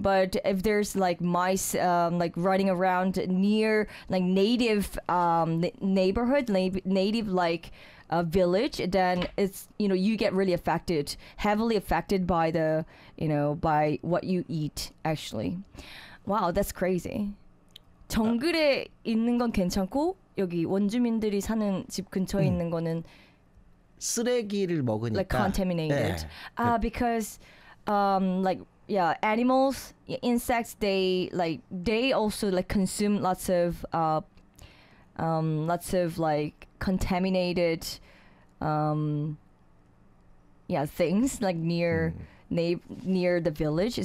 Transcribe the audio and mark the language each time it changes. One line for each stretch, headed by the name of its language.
English: But if there's like mice like running around near like native neighborhood, native like village, then it's, you know, you get really affected, heavily affected by the, you know, by what you eat actually. Wow, that's crazy.
Korean: 정글에 있는 건 괜찮고 여기 원주민들이 사는 집 근처에 있는 거는 쓰레기를 먹으니까
English: like contaminated. Yeah. Because like yeah, animals, insects, they also like consume lots of lots of like contaminated things like near near the village.